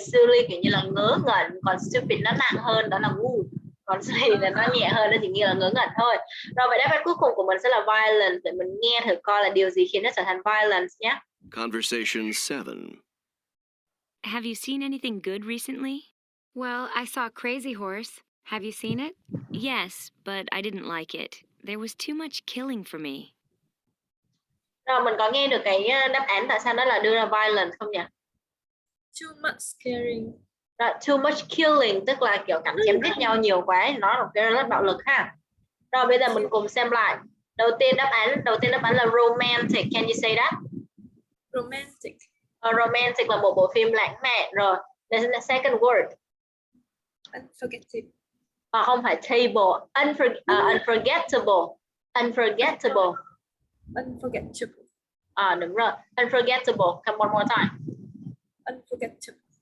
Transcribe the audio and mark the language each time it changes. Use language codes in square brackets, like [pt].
[vi] Silly kiểu như là ngớ ngẩn, còn stupid nó nặng hơn, đó là ngu. Còn silly là nó nhẹ hơn, nó chỉ như là ngớ ngẩn thôi. Rồi vậy đáp án cuối cùng của mình sẽ là violence. Để mình nghe thử coi là điều gì khiến nó trở thành violence nhé. [en] Conversation 7. Have you seen anything good recently? Well, I saw Crazy Horse. Have you seen it? Yes, but I didn't like it. There was too much killing for me. [vi] Rồi mình có nghe được cái đáp án tại sao nó là đưa ra violence không nhỉ? [en] Too much scaring. Too much killing [vi] tức là kiểu cảnh chém giết nhau nhiều quá, nó là cái rất bạo lực ha. Rồi bây giờ mình cùng xem lại. Đầu tiên đáp án là romantic. [en] Can you say that? Romantic. [vi] Romantic là một bộ phim lãng mạn. [en] Rồi, there's the second word. Unforgettable. [vi] Không phải table. Unforgettable. [en] Unforgettable. Unforgettable. [vi] Đúng rồi. [en] Unforgettable. Come one more time. Unforgettable.